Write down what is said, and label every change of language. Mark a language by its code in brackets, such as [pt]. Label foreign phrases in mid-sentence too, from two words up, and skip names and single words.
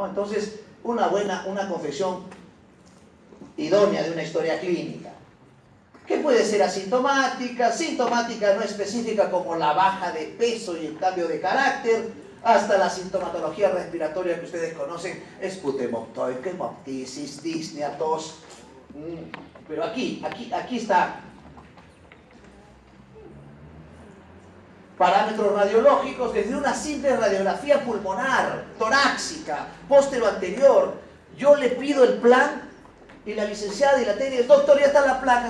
[es] Entonces, una confesión idónea de una historia clínica, que puede ser asintomática, sintomática no específica como la baja de peso y el cambio de carácter, hasta la sintomatología respiratoria que ustedes conocen, esputemoptoides, hemoptisis, disnea, tos. Pero aquí está. Parámetros radiológicos desde una simple radiografía pulmonar, torácica, póstero-anterior. Yo le pido el plan y la licenciada y la técnica, doctor, ya está la placa.